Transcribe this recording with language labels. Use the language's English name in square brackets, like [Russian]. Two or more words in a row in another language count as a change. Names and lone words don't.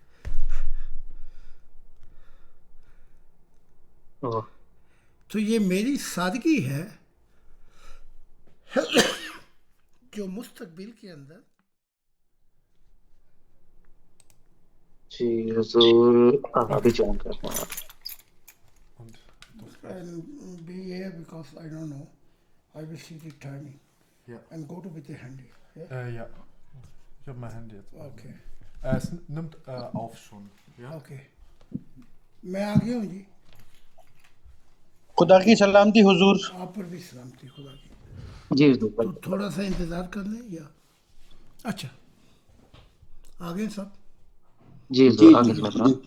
[Urdu] واہ. تو یہ میری سادگی ہے جو مستقبل کے اندر جی حضور ابھی جوائن کرتے ہیں. [English] and be here because I don't know. I will see the timing [German] Ja. [English] and go to with the handy. Yeah? [German] Ja. Ich habe mein Handy jetzt. Okay. Es nimmt auf schon. Ja. [Urdu] Okay. میں آ گیا ہوں جی. خدا کی سلامتی حضور. آپ پر بھی سلامتی خدا کی. جی حضور. تو تھوڑا سا انتظار کر لیں یا اچھا آ گئے سب. جی حضور آگے چل رہا.